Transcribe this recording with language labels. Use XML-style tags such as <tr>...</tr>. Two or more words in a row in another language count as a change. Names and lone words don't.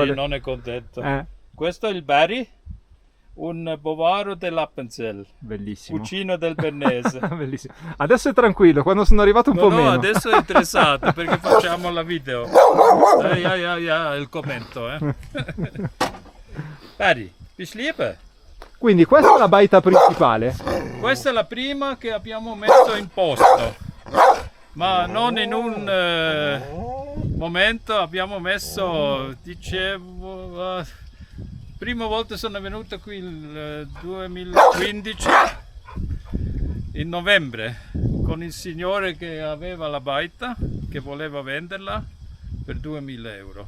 <it>vuole... sì, non è contento. Questo è il Barry, un bovaro dell'Appenzell. Bellissimo. Cucino del Bernese. Bellissimo. Adesso è tranquillo, quando sono arrivato un po' meno. No, adesso è interessato perché facciamo la video. Il commento,</it> <de>Barry, bist liebe?</de> <it>Quindi questa è la baita principale? Questa è la prima che abbiamo messo in posto, ma non in un momento abbiamo messo, dicevo, prima volta sono venuto qui il 2015, in novembre, con il signore che aveva la baita, che voleva venderla per 2000 euro.</it>